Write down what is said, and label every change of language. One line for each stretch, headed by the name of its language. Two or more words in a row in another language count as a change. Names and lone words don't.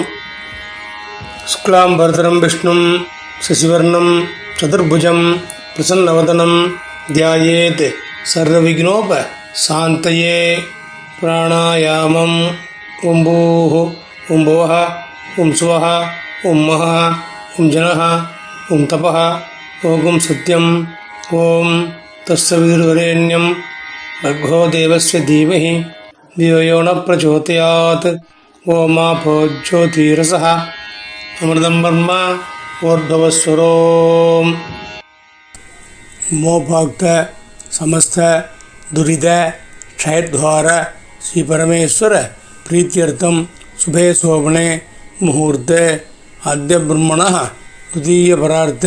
Sanskrit: शुक्लाम् बरधरं विष्णुं शशिवर्णं चतुर्भुजं प्रसन्नवदनं ध्यायेत् सर्वविघ्नोप शान्तये प्राणायामं ॐ भूः ॐ भुवः ॐ सुवः ॐ महः ॐ जनः ॐ तपः ॐ सत्यं ॐ तत्सवितुर्वरेण्यं भर्गो देवस्य धीमहि धियो यो न प्रचोदयात् ओमापो ज्योतिरसः अमृतं ब्रह्म ऊर्ध्वस्वरोम् मोभक्त समस्त दुरित क्षयद्वार श्री परमेश्वर प्रीत्यर्थं शुभे शोभने मुहूर्ते अद्य ब्रह्मणः द्वितीयपरार्थे